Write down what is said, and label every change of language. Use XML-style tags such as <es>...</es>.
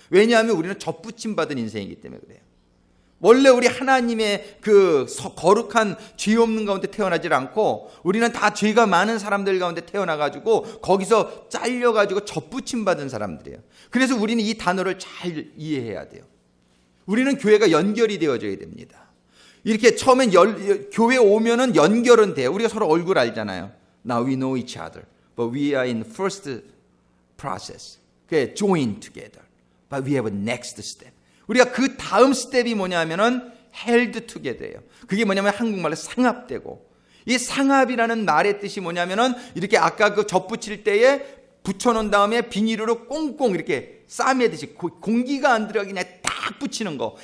<ko>왜냐하면 우리는 접붙임 받은 인생이기 때문에 그래요. 원래 우리 하나님의 그 거룩한 죄 없는 가운데 태어나질 않고, 우리는 다 죄가 많은 사람들 가운데 태어나가지고 거기서 잘려가지고 접붙임 받은 사람들이에요. 그래서 우리는 이 단어를 잘 이해해야 돼요. 우리는 교회가 연결이 되어져야 됩니다. 이렇게 처음엔 교회 오면은 연결은 돼요. 우리가 서로 얼굴 알잖아요.</ko> <en>Now we know each other, but we are in first process.</en> <ko>그게</ko> <en>join together, but we have a next step.</en> <ko>우리가 그 다음 스텝이 뭐냐면은</ko> <en>held together</en> <ko>예요. 그게 뭐냐면 한국말로 상합되고, 이 상합이라는 말의 뜻이 뭐냐면은 이렇게 아까 그 접붙일 때에 붙여놓은 다음에 비닐으로 꽁꽁 이렇게 싸매듯이 공기가 안 들어가게 그냥 딱 붙이는 거.</ko>